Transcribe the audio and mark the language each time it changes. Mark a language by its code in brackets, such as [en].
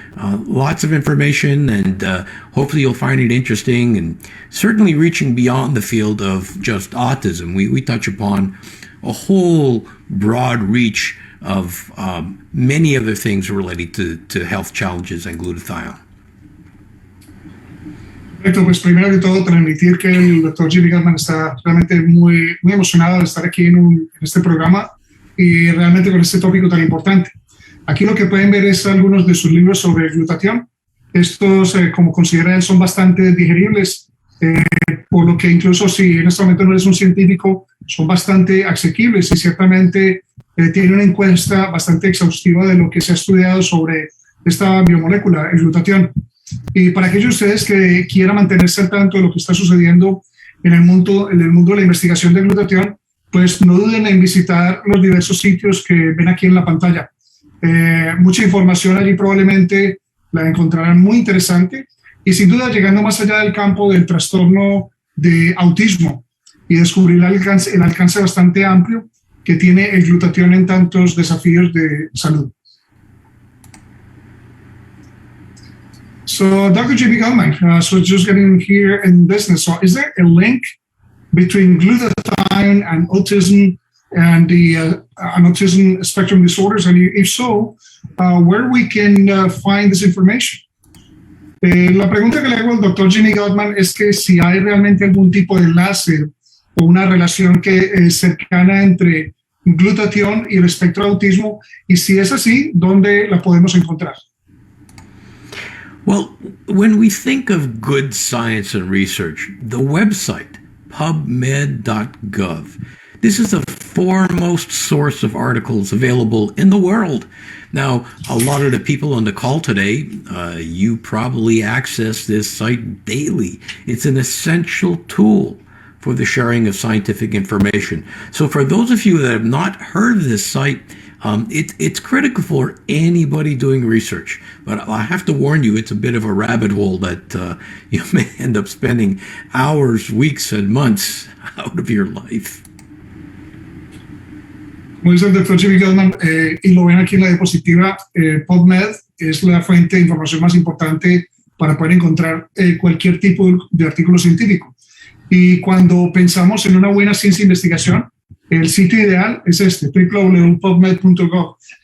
[en] Lots of information, and hopefully you'll find it interesting, and certainly reaching beyond the field of just autism. We touch upon a whole broad reach of many other things related to health challenges and glutathione. [es] Perfecto, pues primero que todo transmitir que el Dr. Jimmy Gutman está realmente muy emocionado de estar aquí en este programa y realmente con este tópico tan importante. Aquí lo que pueden ver es algunos de sus libros sobre glutatión. Estos, como consideran, son bastante digeribles, por lo que incluso si en este momento no eres un científico, son bastante asequibles y ciertamente tiene una encuesta bastante exhaustiva de lo que se ha estudiado sobre esta biomolécula, el glutatión. Y para aquellos de ustedes que quieran mantenerse al tanto de lo que está sucediendo en el mundo de la investigación de glutatión, pues no duden en visitar los diversos sitios que ven aquí en la pantalla. Mucha información allí probablemente la encontrarán muy interesante y sin duda llegando más allá del campo del trastorno de autismo y descubrir el alcance bastante amplio que tiene el glutatión en tantos desafíos de salud. [en] So, Dr. J.B. Gutman, so just getting here in business, so is there a link between glutathione and autism and the and autism spectrum disorders? And if so, where we can find this information? [es] La pregunta que le hago al Dr. J.B. Gutman es que si hay realmente algún tipo de enlace o una relación que es cercana entre glutatión y el espectro de autismo, y si es así, ¿dónde la podemos encontrar? [en] Well, when we think of good science and research, the website, pubmed.gov, this is the foremost source of articles available in the world. Now, a lot of the people on the call today, you probably access this site daily. It's an essential tool for the sharing of scientific information. So for those of you that have not heard of this site, it's critical for anybody doing research. But I have to warn you, it's a bit of a rabbit hole that you may end up spending hours, weeks, and months out of your life. [es] Como dice el doctor J.B. Gutman, y lo ven aquí en la diapositiva, PubMed es la fuente de información más importante para poder encontrar cualquier tipo de artículo científico. Y cuando pensamos en una buena ciencia de investigación, el sitio ideal es este, www.pubmed.gov.